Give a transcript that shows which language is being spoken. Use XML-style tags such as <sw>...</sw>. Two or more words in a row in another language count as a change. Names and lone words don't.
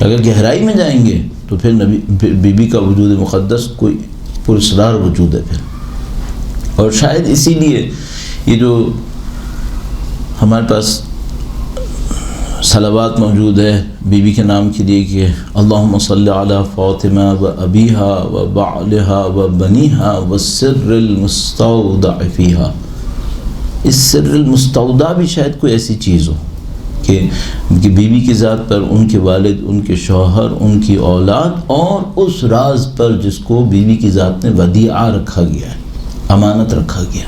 <ur>اگر گہرائی میں جائیں گے تو پھر بی بی کا وجود مقدس کوئی پراسرار وجود ہے پھر، اور شاید اسی لیے یہ جو ہمارے پاس صلوات موجود ہے بی بی کے نام کے لیے کہ</ur> <ar>اللہم صلی علی فاطمہ و ابیہا و بعلہا و بنیہا و سر المستودع فیہا،</ar> <ur>اس</ur> <ar>سر المستودع</ar> <ur>بھی شاید کوئی ایسی چیز ہو کہ بی بی کی ذات پر ان کے والد، ان کے شوہر، ان کی اولاد، اور اس راز پر جس کو بی بی کی ذات نے ودیعہ رکھا گیا ہے، امانت رکھا گیا۔</ur>